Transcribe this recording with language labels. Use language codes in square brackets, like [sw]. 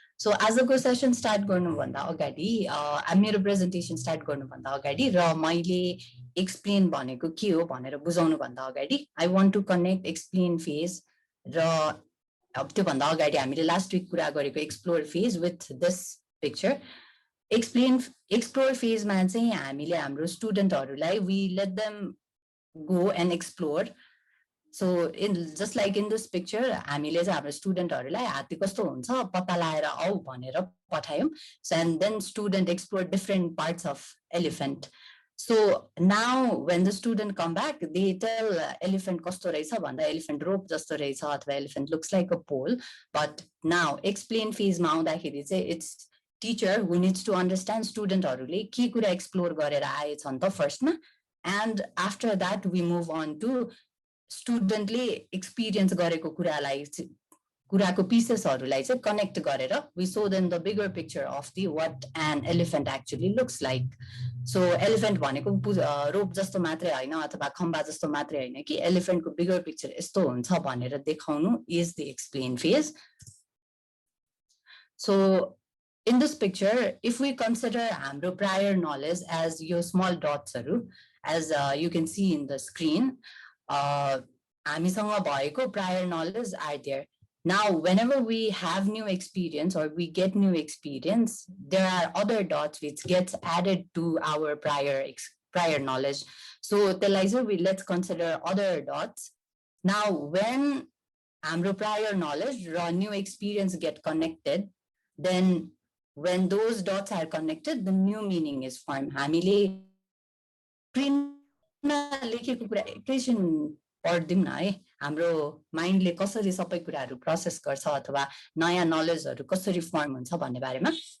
[ne] So आजको session start गर्नुभन्दा अगाडि मेरो प्रेजेन्टेसन स्टार्ट गर्नुभन्दा अगाडि र मैले एक्सप्लेन भनेको के हो भनेर बुझाउनु भन्दा अगाडि [en] I want to connect [ne] explain phase र त्यो भन्दा अगाडि हामीले लास्ट विक कुरा गरेको explore phase with this picture. Explore फेजमा चाहिँ हामीले हाम्रो स्टुडेन्टहरूलाई [en] We let them go and explore. So just like in this picture, [ne] हामीले चाहिँ हाम्रो स्टुडेन्टहरूलाई हात्ती कस्तो हुन्छ पत्ता लगाएर आऊ भनेर पठायौं। [en] So and then student explore different parts of elephant. So now when the student come back, they tell elephant [ne] कस्तो रहेछ भन्दा [en] elephant rope [ne] जस्तो रहेछ [en] अथवा elephant looks like a pole. But now explain phase [ne] मा आउँदाखेरि चाहिँ [en] it's teacher who needs to understand [ne] स्टुडेन्टहरूले के कुरा एक्सप्लोर गरेर आएछन् त फर्स्टमा, [en] and after that we move on to [ne] स्टुडेन्टले experience गरेको कुराको पिसेसहरूलाई चाहिँ कनेक्ट गरेर [en] we show them the bigger picture of the what an elephant actually looks like. [ne] So elephant भनेको रोप जस्तो मात्रै हैन अथवा खम्बा जस्तो मात्रै हैन कि elephantको bigger picture यस्तो हुन्छ भनेर देखाउनु [en] is the explain phase. So in this picture, if we consider हाम्रो prior knowledge as your small dotsहरु, as you can see in the screen, [ne] हामीसँग भएको [en] prior knowledge are there. Now, whenever we have new experience or we get new experience, there are other dots which gets added to our prior knowledge. So, let's consider other dots. Now, when हाम्रो prior knowledge or new experience get connected, then when those dots are connected, the new meaning is formed. [ne] हामीले लेखेको कुरा एकैछिन पढ्दिम न है, हाम्रो माइन्डले कसरी सबै कुराहरू प्रोसेस गर्छ अथवा नयाँ नलेजहरू कसरी फर्म हुन्छ भन्ने बारेमा।